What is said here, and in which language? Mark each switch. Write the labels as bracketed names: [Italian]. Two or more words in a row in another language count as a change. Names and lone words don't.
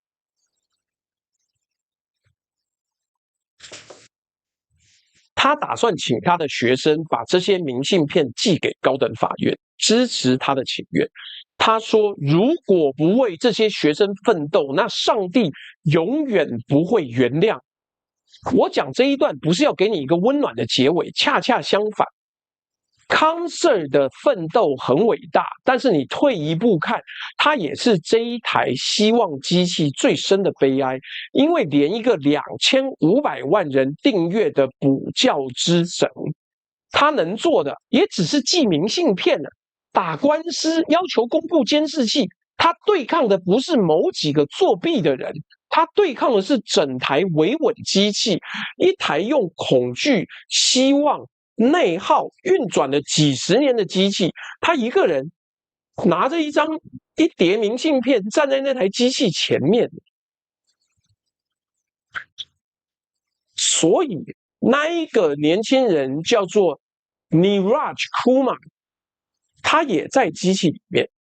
[Chinese] 他打算請他的學生把這些明信片寄給高等法院，支持他的請願。他說，如果不為這些學生奮鬥，那上帝永遠不會原諒。我講這一段不是要給你一個溫暖的結尾，恰恰相反， 康 Sir 的奮鬥很偉大，但是你退一步看，它也是這一台希望機器最深的悲哀，因為連一個2500 萬人訂閱的補教之神，他能做的也只是寄明信片了，打官司要求公布監視器，他對抗的不是某幾個作弊的人，他對抗的是整台維穩機器，一台用恐懼、希望、內耗運轉了幾十年的機器，他一個人拿着一疊明信片站在那台機器前面，所以那一個年輕人叫做 Niraj Kumar， 他也在機器裡面。